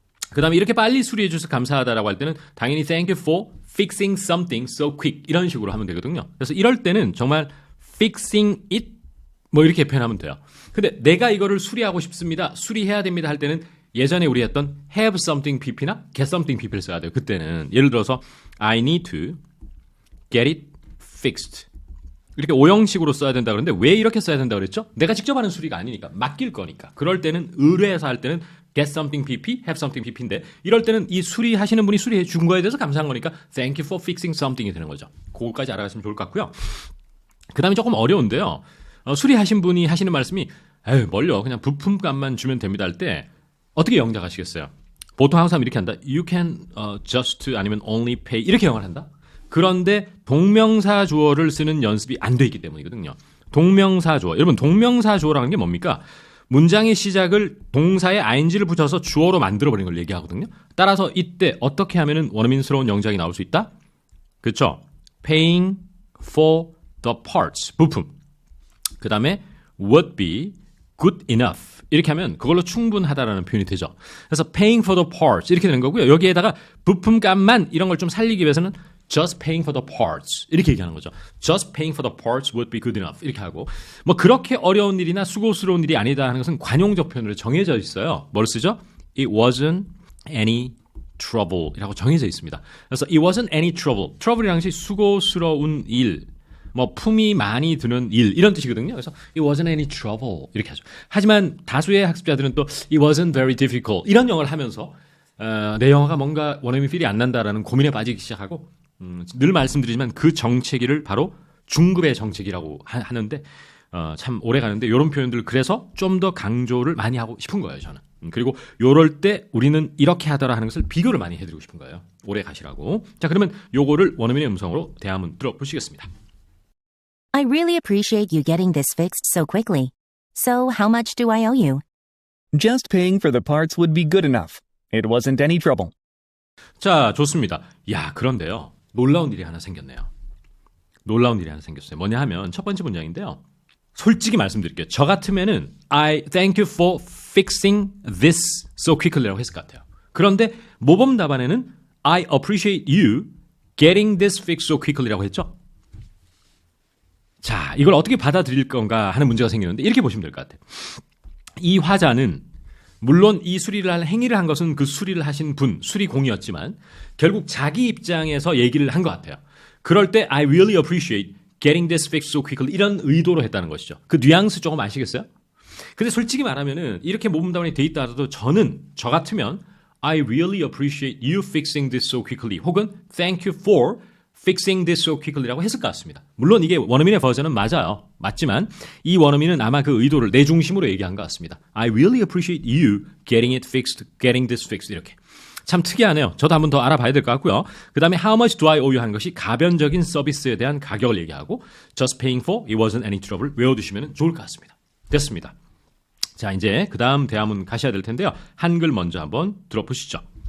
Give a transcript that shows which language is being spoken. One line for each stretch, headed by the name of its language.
Korean: 그 다음에 이렇게 빨리 수리해 주셔서 감사하다라고 할 때는 당연히
English: thank you for fixing something so quick
Korean: 이런 식으로 하면 되거든요. 그래서 이럴 때는 정말
English: fixing it
Korean: 뭐 이렇게 표현하면 돼요. 근데 내가 이거를 수리하고 싶습니다. 수리해야 됩니다 할 때는 예전에 우리 했던 have something pp나 get something pp를 써야 돼요. 그때는 예를 들어서
English: I need to get it fixed.
Korean: 이렇게 오형식으로 써야 된다 그러는데 왜 이렇게 써야 된다 그랬죠? 내가 직접 하는 수리가 아니니까 맡길 거니까. 그럴 때는 의뢰해서 할 때는 get something pp, have something pp인데 이럴 때는 이 수리하시는 분이 수리해 준 거에 대해서 감사한 거니까
English: thank you for fixing something
Korean: 이 되는 거죠. 그거까지 알아가시면 좋을 것 같고요. 그 다음에 조금 어려운데요. 수리하신 분이 하시는 말씀이 에휴 뭘요 그냥 부품값만 주면 됩니다 할 때 어떻게 영작하시겠어요? 보통 항상 이렇게 한다.
English: You can just
Korean: 아니면
English: only pay
Korean: 이렇게 영어를 한다. 그런데 동명사 주어를 쓰는 연습이 안 돼 있기 때문이거든요. 동명사 주어. 여러분 동명사 주어라는 게 뭡니까? 문장의 시작을 동사에 ing를 붙여서 주어로 만들어버리는 걸 얘기하거든요. 따라서 이때 어떻게 하면 원어민스러운 영작이 나올 수 있다? 그렇죠?
English: Paying for the parts. 부품.
Korean: 그 다음에
English: would be good enough.
Korean: 이렇게 하면 그걸로 충분하다라는 표현이 되죠. 그래서
English: paying for the parts
Korean: 이렇게 되는 거고요. 여기에다가 부품값만 이런 걸 좀 살리기 위해서는
English: just paying for the parts
Korean: 이렇게 얘기하는 거죠.
English: just paying for the parts would be good enough
Korean: 이렇게 하고 뭐 그렇게 어려운 일이나 수고스러운 일이 아니다 하는 것은 관용적 표현으로 정해져 있어요. 뭘 쓰죠?
English: It wasn't any trouble
Korean: 이라고 정해져 있습니다. 그래서
English: it wasn't any trouble.
Korean: trouble이라는 것이 수고스러운 일 뭐 품이 많이 드는 일 이런 뜻이거든요. 그래서
English: it wasn't any trouble
Korean: 이렇게 하죠. 하지만 다수의 학습자들은 또
English: it wasn't very difficult
Korean: 이런 영어를 하면서 내 영어가 뭔가 원어민 필이 안 난다라는 고민에 빠지기 시작하고 늘 말씀드리지만 그 정체기를 바로 중급의 정체기라고 하는데 참 오래 가는데 이런 표현들 그래서 좀 더 강조를 많이 하고 싶은 거예요 저는. 그리고 요럴 때 우리는 이렇게 하더라 하는 것을 비교를 많이 해드리고 싶은 거예요. 오래 가시라고. 자 그러면 요거를 원어민의 음성으로 대화문 들어보시겠습니다.
English: I really appreciate you getting this fixed so quickly. So how much do I owe you? Just paying for the parts would be good enough. It wasn't any trouble.
Korean: 자 좋습니다. 야 그런데요. 놀라운 일이 하나 생겼네요. 놀라운 일이 하나 생겼어요. 뭐냐 하면 첫 번째 문장인데요. 솔직히 말씀드릴게요. 저 같으면은
English: I thank you for fixing this so quickly라고
Korean: 했을 것 같아요. 그런데 모범 답안에는
English: I appreciate you getting this fixed so quickly라고
Korean: 했죠. 자, 이걸 어떻게 받아들일 건가 하는 문제가 생기는데 이렇게 보시면 될 것 같아요. 이 화자는 물론 이 수리를 할 행위를 한 것은 그 수리를 하신 분, 수리공이었지만 결국 자기 입장에서 얘기를 한 것 같아요. 그럴 때
English: I really appreciate getting this fixed so quickly
Korean: 이런 의도로 했다는 것이죠. 그 뉘앙스 조금 아시겠어요? 근데 솔직히 말하면은 이렇게 모범답안이 돼 있다 하더라도 저는 저 같으면
English: I really appreciate you fixing this so quickly
Korean: 혹은
English: thank you for fixing this so quickly
Korean: 라고 했을 것 같습니다. 물론 이게 원어민의 버전은 맞아요. 맞지만 이 원어민은 아마 그 의도를 내 중심으로 얘기한 것 같습니다.
English: I really appreciate you getting it fixed, getting this fixed
Korean: 이렇게. 참 특이하네요. 저도 한번 더 알아봐야 될 것 같고요. 그 다음에
English: how much do I owe you
Korean: 한 것이 가변적인 서비스에 대한 가격을 얘기하고
English: just paying for it wasn't any trouble
Korean: 외워두시면 좋을 것 같습니다. 됐습니다. 자 이제 그 다음 대화문 가셔야 될 텐데요. 한글 먼저 한번 들어보시죠.